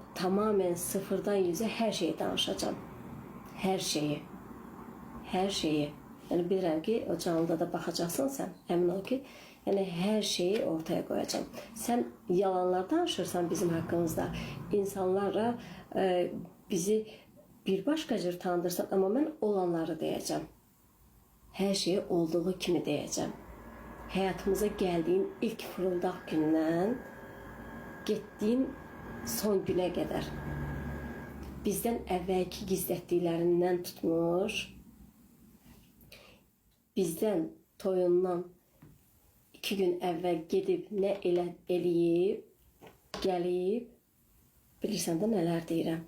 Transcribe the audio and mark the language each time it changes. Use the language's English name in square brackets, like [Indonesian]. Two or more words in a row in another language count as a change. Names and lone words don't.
[Turkish] tamamen sıfırdan yüze her şeyi danışacağım. Her şeyi. Her şeyi. [Azerbaijani] Yani bilirəm ki, o canlıda da baxacaqsan sən, əmin ol ki, yəni hər şeyi ortaya qoyacağım. Sən yalanlar danışırsan bizim haqqımızda, insanlara bizi bir başqa cür tanıdırsan, amma mən olanları deyəcəm. Hər şeyi olduğu kimi deyəcəm. Həyatımıza gəldiyin ilk fırıldaq gündən getdiyin son günə qədər bizdən əvvəlki gizlətdiklərindən tutmuş, bizdən toyundan 2 gün əvvəl gedib nə eləyib, gəlib, bilirsən də nələr deyirəm.